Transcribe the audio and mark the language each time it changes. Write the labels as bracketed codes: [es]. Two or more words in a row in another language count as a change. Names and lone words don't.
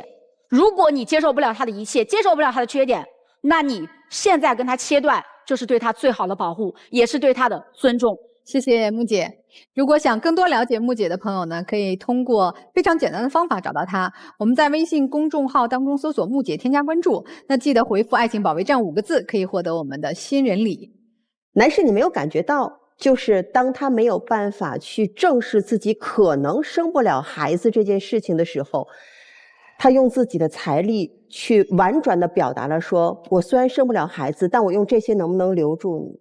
[zh] 如果你接受不了他的一切，接受不了他的缺点，那你現在跟他切斷，就是對他最好的保護，也是對他的尊重。謝謝木姐。如果想更多了解木姐的朋友呢，可以通過非常簡單的方法找到她。我們在微信公眾號當中搜索木姐，添加關注。那記得回復愛情保衛戰5個字，可以獲得我們的新人禮。男士，你沒有感覺到，就是當他沒有辦法去正視自己可能生不了孩子這件事情的時候，他用自己的財力去婉轉地表達了說，我雖然生不了孩子，但我用這些能不能留住你？